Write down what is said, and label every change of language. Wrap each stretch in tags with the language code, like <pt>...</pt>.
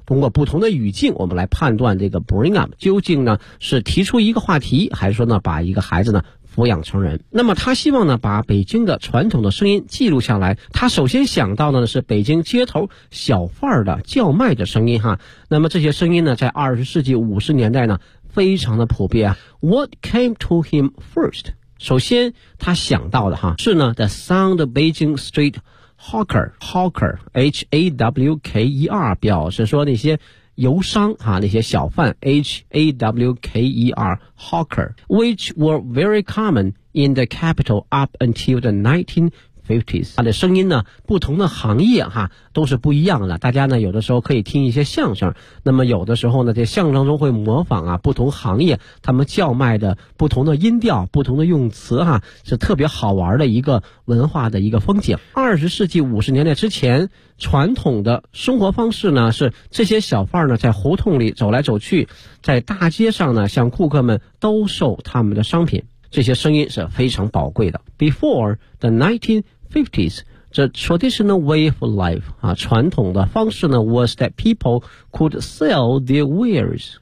<zh>通过不同的语境我们来判断这个 bring up 究竟呢是提出一个话题，还是说呢把一个孩子呢抚养成人。那么他希望呢把北京的传统的声音记录下来，他首先想到的是北京街头小贩的叫卖的声音哈。那么这些声音呢在20世纪50年代呢非常的普遍。</zh> <en>What came to him first？</en> <zh>首先他想到的哈是呢</zh> <en>The sound of Beijing street hawker，</en> <zh>hawker H-A-W-K-E-R 表示说那些游商哈，那些小贩 H-A-W-K-E-R hawker，</zh> <en>which were very common in the capital up until the 1950s。</en> <zh>他的声音呢不同的行业哈都是不一样的，大家呢有的时候可以听一些相声，那么有的时候呢这相声中会模仿啊不同行业他们叫卖的不同的音调不同的用词哈，是特别好玩的一个文化的一个风景。 20世纪50年代之前传统的生活方式呢是这些小贩呢在胡同里走来走去，在大街上呢向顾客们兜售他们的商品，这些声音是非常宝贵的。</zh> <en>Before the 1950s, the traditional way of life,、</en> <zh>啊、传统的方式呢</zh> <en>was that people could sell their wares.</en>